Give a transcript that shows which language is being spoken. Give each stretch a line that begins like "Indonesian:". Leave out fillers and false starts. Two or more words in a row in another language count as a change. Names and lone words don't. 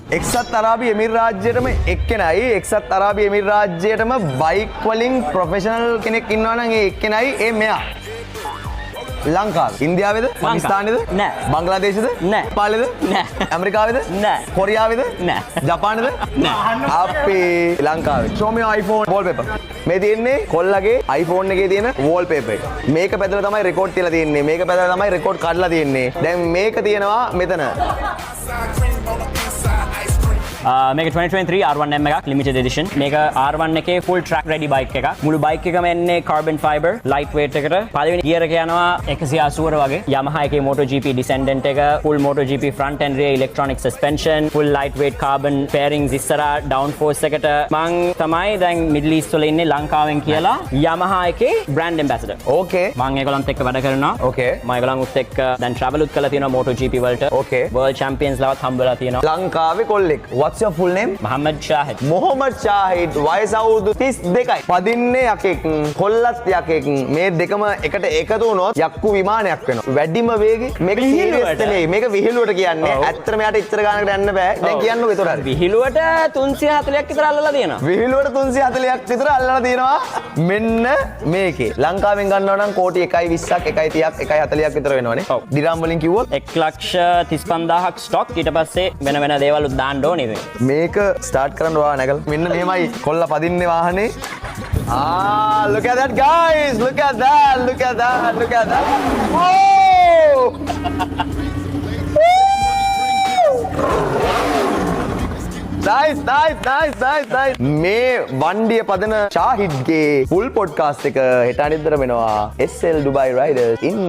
Sinhala: එක්සත් අරාබි එමිරාජ්‍යයටම එක්කෙනයි එක්සත් අරාබි එමිරාජ්‍යයටම බයික් වලින් ප්‍රොෆෙෂනල් කෙනෙක් ඉන්නවා නම් ඒ එක්කෙනයි ඒ මෙයා. ලංකාව. ඉන්දියාවේද? පාකිස්තානේද? නෑ. බංග්ලාදේශද? නෑ. පාලේද? නෑ. ඇමරිකාවේද? නෑ. කොරියාවේද? නෑ. ජපානේද? නෑ. අපේ ලංකාවේ.
English: show me your iPhone wallpaper.
Sinhala: මේ තියෙන්නේ කොල්ලගේ iPhone එකේ තියෙන wallpaper එක. මේක පැදලා තමයි රෙකෝඩ් තියලා තියෙන්නේ. මේක පැදලා තමයි රෙකෝඩ් කඩලා තියෙන්නේ. දැන් මේක තියෙනවා මෙතන. මේක 2023 R1M එකක්
English: limited edition.
Sinhala: මේක R1 එකේ
English: full track ready bike
Sinhala: එකක්. මුළු bike එකම එන්නේ
English: carbon fiber light weight
Sinhala: එකට. පළවෙනි gear එක යනවා 180 වගේ.
English: Yamaha එකේ MotoGP Descendant එක full MotoGP front and rear electronic suspension, full light weight carbon fairings ඉස්සරහා downforce එකට.
Sinhala: මං තමයි දැන් Middle East වල ඉන්නේ ලංකාවෙන් කියලා Yamaha එකේ
English: brand ambassador. Okay.
Sinhala: මං ඒගොල්ලන්ත් එක්ක වැඩ කරනවා.
English: Okay.
Sinhala: මම ඒගොල්ලන්ත් එක්ක දැන් travel උත් කරලා තියෙනවා MotoGP වලට.
English: Okay. World champions
Sinhala: ලවත් හම්බෙලා තියෙනවා. ලංකාවේ කොල්ලෙක්.
English: What's your full name? Mohammed Shahid.
Sinhala: මොහොමඩ් ෂාහිඩ් වයස අවුරුදු 32යි. පදින්නේ යකෙක් කොල්ලත් යකෙක් මේ දෙකම එකට එකතු වුණොත් යක්කු විමානයක් වෙනවා. වැඩිම වේගෙ මේක සීරියස් නෙවෙයි. මේක විහිළුවට කියන්නේ. ඇත්තටම යට ඉච්චර ගානකට යන්න බෑ. දැන් කියන්නකො ඒතර හරි. විහිළුවට 340ක් විතර අල්ලලා තියෙනවා. විහිළුවට 340ක් විතර අල්ලලා තියෙනවා. මෙන්න මේකේ. ලංකාවෙන් ගන්නවා නම් කෝටි 1.20ක් 1.30ක් 1.40ක් විතර වෙනවනේ. දිරාම් වලින් කිව්වොත් 1,35,000ක් ස්ටොක් ඊට පස්සේ වෙන වෙන දේවල් උත් දාන්න ඕනේ ඉතින්. මේක ස්ටාර්ට් කරන්න ඔයා නැගලා මෙන්න මෙහෙමයි කොල්ල පදින්නේ වාහනේ
English: look at that guys look at that look at that look at that oh nice
Sinhala: මේ වණ්ඩිය පදන ෂාහිඩ්ගේ ෆුල් පොඩ්කාස්ට් එක හෙට අනිද්දර වෙනවා SL Dubai Riders in